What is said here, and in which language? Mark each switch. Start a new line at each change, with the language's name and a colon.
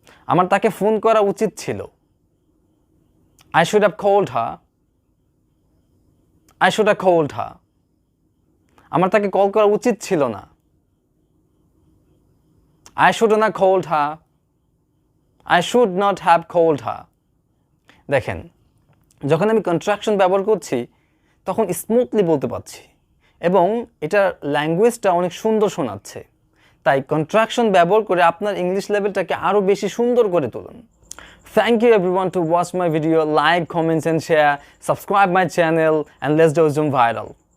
Bangla: আমার তাকে ফোন করা উচিত ছিল।
English: I should have called her. I should have called her.
Bangla: আমার তাকে কল করা উচিত ছিল না।
English: I should not have called her. I should not have called her.
Bangla: দেখেন, যখন আমি কন্ট্রাকশন ব্যবহার করছি তখন স্মুথলি বলতে পারছি এবং এটার ল্যাঙ্গুয়েজটা অনেক সুন্দর শোনাচ্ছে। তাই কন্ট্রাকশন ব্যবহার করে আপনার ইংলিশ লেভেলটাকে আরও বেশি সুন্দর করে তুলুন।
English: Thank you everyone to watch my video. Like, comments and share. Subscribe my channel and let's do Zoom viral.